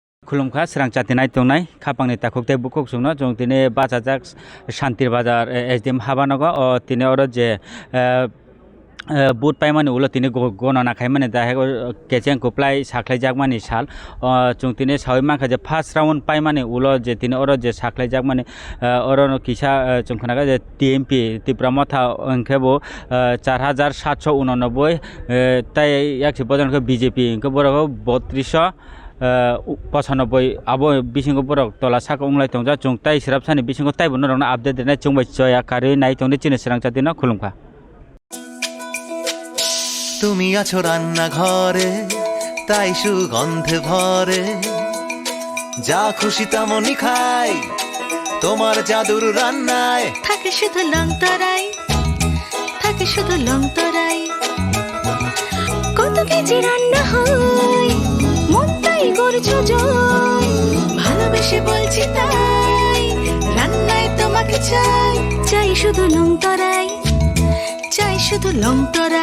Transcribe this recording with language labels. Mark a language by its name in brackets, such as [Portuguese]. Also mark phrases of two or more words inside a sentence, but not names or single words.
[Kok Borok] खुलुमखा स्रां चातिनाय तंनाय खापांनि ताखुकते बुकुक सुंनो जों तिने बाजाजाक शान्तिर बाजार एसडीएम हाबानगो ओ तिने अर जे बुट पाइमानि उलो तिने गणना खाइमानि दाहे केचें कुप्लाइ साख्लाइजाकमानि साल जों तिने सावै माखा जे [English] first round [Kok Borok] पाइमानि उलो जे तिने अर जे साख्लाइजाकमानि अरनो किसा जों खोनागा जे टीएमपी त्रिपुरा मथा अंखेबो 4789 ताइ याक्सि बजनखो बीजेपी इंखो बरको 3295 आबो बिसिंगो बरक तला साक उंगलाइ तंजा जों ताइ सिरापसानि बिसिंगो ताइ बनो रंना आपडेट देना जोंबाय जया कारि नाइ तंने चिने सिरां चातिना खुलुमखा [Bangla] তুমি আছো রান্না ঘরে তাই সুগন্ধে ভরে যা খুশি তেমনই খাই তোমার জাদুর রান্নায় থাকে শুধু লং তরাই থাকে শুধু লং তরাই কত কেজি রান্না হয় মন তাই করছো জয় ভালোবেসে বলছি তাই রান্নায় তোমাকে চাই চাই শুধু লং তরাই চাই শুধু লং তরাই